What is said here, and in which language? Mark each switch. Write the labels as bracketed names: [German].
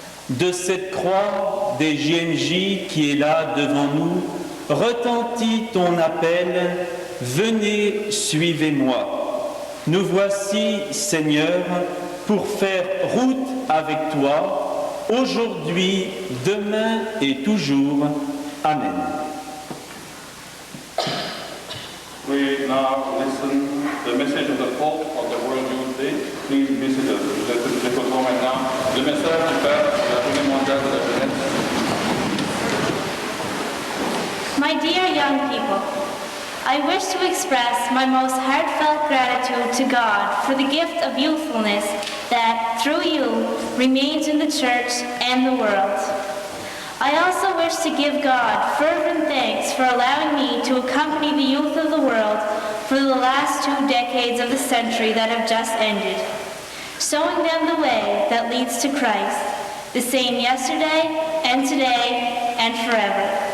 [French] De cette croix des JMJ qui est là devant nous, retentit ton appel, venez, suivez-moi. Nous voici, Seigneur, pour faire route avec toi, aujourd'hui, demain et toujours. Amen. [English] We now listen to the message of the Pope of the World Youth Day. Please be seated. [French] Nous écoutons maintenant le message du Père de la Journée mondiale de la jeunesse. [English] My dear young people, I wish to express my most heartfelt gratitude to God for the gift of youthfulness that, through you, remains in the Church and the world. I also wish to give God fervent thanks for allowing me to accompany the youth of the world for the last 2 decades of the century that have just ended, showing them the way that leads to Christ, the same yesterday and today and forever.